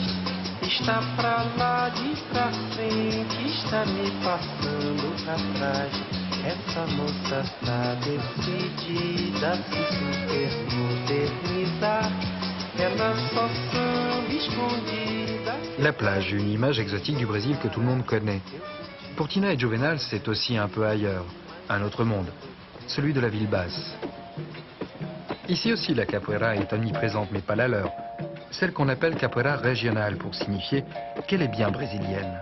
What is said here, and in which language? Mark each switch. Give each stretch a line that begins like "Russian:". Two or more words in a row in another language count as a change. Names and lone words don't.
Portuguese: Está pra lá de pra frente, está me passando pra trás. Essa moça tá decidida a se modernizar. Ela só samba escondida.
French: La plage, une image exotique du Brésil que tout le monde connaît. Pour Tina et Juvenal, c'est aussi un peu ailleurs, un autre monde, celui de la ville basse. Ici aussi, la capoeira est omniprésente, mais pas la leur. Celle qu'on appelle capoeira régionale, pour signifier qu'elle est bien brésilienne.